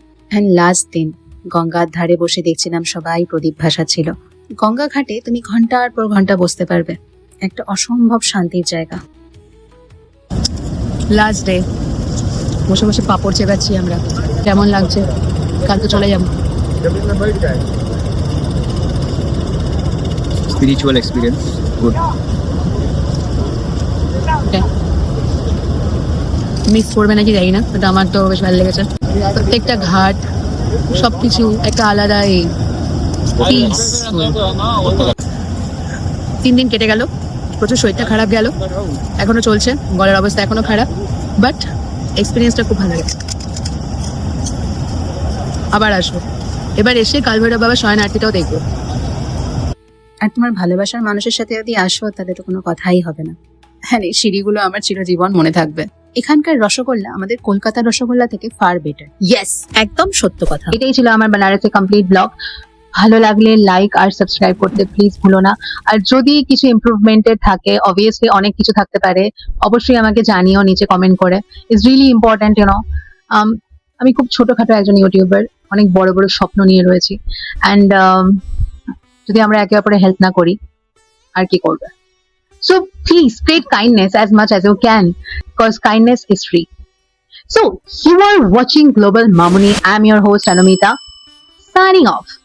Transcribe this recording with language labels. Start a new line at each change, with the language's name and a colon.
Bangla: And last দিন গঙ্গার ধারে বসে দেখছিলাম সবাই প্রদীপ ভাসাচ্ছিল। গঙ্গা ঘাটে তুমি ঘন্টার পর ঘন্টা বসতে পারবে, একটা অসম্ভব শান্তির জায়গা। লাস্ট ডে বসে বসে পাপড় চেবাচ্ছি আমরা, কেমন লাগছে। কাল তো চলে যাবো।
English: Spiritual experience, good.
Bangla: মিস করবে নাকি জানি না, বাট আমার তো বেশ ভালো লেগেছে। প্রত্যেকটা ঘাট সবকিছু একটা আলাদা এই পিস। 3 দিন কেটে গেল, প্রচুর শরীরটা খারাপ গেল, এখনো চলছে, গলার অবস্থা এখনো খারাপ, বাট এক্সপিরিয়েন্সটা খুব ভালো গেছে। আবার আসবো, এবার এসে কালভৈরব বাবা শয়ন আরতিটাও দেখবো। আর তোমার ভালোবাসার মানুষের সাথে যদি আসো তাহলে তো কোনো কথাই হবে না। হ্যাঁ, এই সিঁড়িগুলো আমার চিরজীবন মনে থাকবে। এখানকার রসগোল্লা আমাদের কলকাতার রসগোল্লা থেকে ফার বেটার। ইয়েস, একদম সত্য কথা। এটাই ছিল আমার বেনারসের কমপ্লিট ব্লগ। ভালো লাগলে লাইক আর সাবস্ক্রাইব করতে প্লিজ ভুলো না। আর যদি কিছু ইমপ্রুভমেন্টের থাকে, অবভিয়াসলি অনেক কিছু থাকতে পারে, অবশ্যই আমাকে জানিও নিচে কমেন্ট করে।
English: It's really important you know.
Bangla: আমি খুব ছোটখাটো একজন ইউটিউবার, অনেক বড় বড় স্বপ্ন নিয়ে রয়েছি। অ্যান্ড যদি আমরা একে অপরে হেল্প না করি আর কি করবে?
English: So please spread kindness as much as you can, because kindness is free. So you are watching Global Mamuni. I'm your host Anumita, signing off.